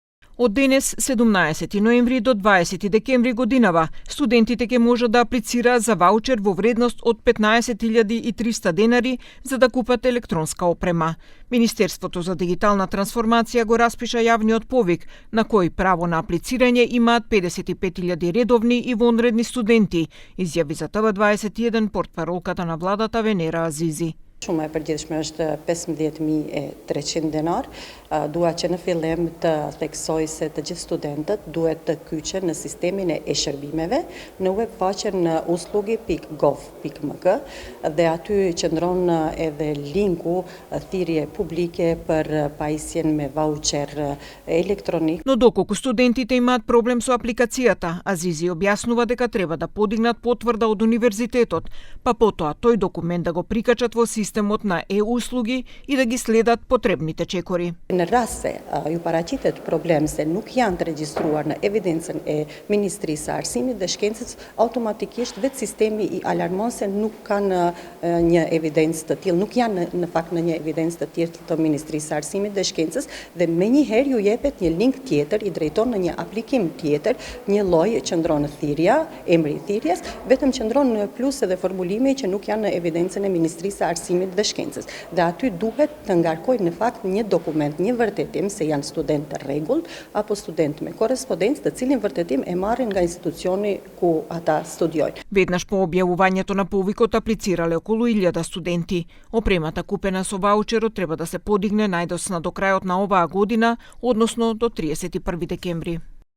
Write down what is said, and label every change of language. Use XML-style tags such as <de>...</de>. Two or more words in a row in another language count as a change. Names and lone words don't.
<mk>Од денес, 17 ноември до 20 декември годинава, студентите ќе можат да аплицираат за ваучер во вредност од 15.300 денари за да купат електронска опрема. Министерството за дигитална трансформација го распиша јавниот повик, на кој право на аплицирање имаат 55.000 редовни и вонредни студенти, изјави за ТВ21 портпаролката на владата Венера Азизи.</mk> <sq>Shumë e përgjithshme është 15.300 denar. Dua që në fillim të theksoj se të gjithë studentët duhet të kyçen në sistemin e e-shërbimeve në webfaqen uslugi.gov.mk dhe aty qëndron edhe linku thirrje publike për pajisjen me vaucher elektronik.</sq> <mk>Но доколку студентите имаат проблем со апликацијата, Азизи објаснува дека треба да подигнат потврда од универзитетот, па потоа тој документ да го прикачат во системот на e-услуги и да ги следат потребните чекори.</mk> <sq>Në rast se ju paraqitet problem se nuk janë të regjistruar në evidencën e Ministrisë së Arsimit dhe Shkencës, automatikisht vetë sistemi I alarmon se nuk kanë një evidencë të tillë, nuk janë në fakt në një evidencë të tillë të Ministrisë së Arsimit dhe Shkencës dhe menjëherë ju jepet një link tjetër, I drejton në një aplikim tjetër, një lloj qëndron thirrja, emri I thirrjes, vetëm qëndron në plus edhe formulimi që nuk janë në evidencën e Ministrisë së Arsimit dhe Shkencës. Dhe aty duhet të ngarkojë në fakt një dokument, një vërtetim se janë student të rregullt apo student me korrespondencë, të cilin vërtetim e marrin nga institucioni ku ata studiojnë.</sq> <mk>Веднаш по објавувањето на повикот аплицирале околу 1000 студенти. Опремата купена со ваучерот треба да се подигне најдосна до крајот на оваа година, односно до 31 декември.</mk>